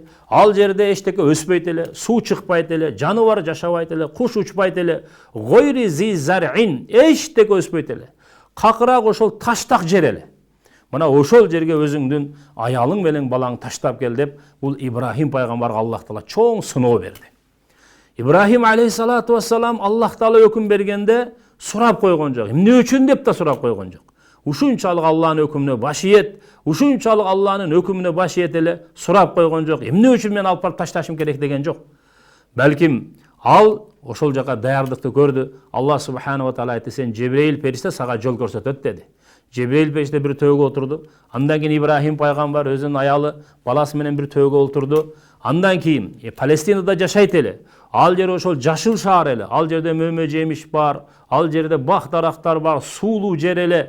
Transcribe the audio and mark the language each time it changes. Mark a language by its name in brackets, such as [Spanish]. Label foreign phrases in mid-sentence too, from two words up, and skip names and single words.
[Kyrgyz] Ал жерде эчтеке өспөйт эле, суу чыкпайт эле, жаныбар жашабайт эле, куш учпайт эле. [Arabic] غير ذي زرع, [Kyrgyz] эчтеке өспөйт эле. Какырак ошол таштак жер эле. Мына ошол жерге өзүңдүн аялың менен балаң таштап кел деп, бул Ибрахим пайгамбарга Аллах Таала чоң сыноо берди. Ибрахим [Arabic] عليه الصلاة والسلام [Kyrgyz] Аллах Таала өкүм бергенде сурап койгон жок. Эмне үчүн деп да сурап койгон жок. Ушунчалык Алланын өкүмүнө баш ийет, ушунчалык Алланын өкүмүнө баш ийет эле сурап койгон жок. Эмне үчүн мен алып барып ташташым керек деген жок. Балким ал ошол жака даярдыкты көрдү. Аллах [Arabic] سبحانه وتعالى [Kyrgyz] айтты: "Сен Жебреил периште сага жол көрсөтөт" деди. Жебреил периште бир төөгө отурду. Андан кийин Ибрахим пайгамбар өзүнүн аялы, баласы менен бир төөгө отурду. Андан кийин Палестинада жашайт эле. Ал жер ошол жашыл шаар эле. Ал жерде мөмө жемиш бар, ал жерде бак дарактар бар, суулуу жер эле.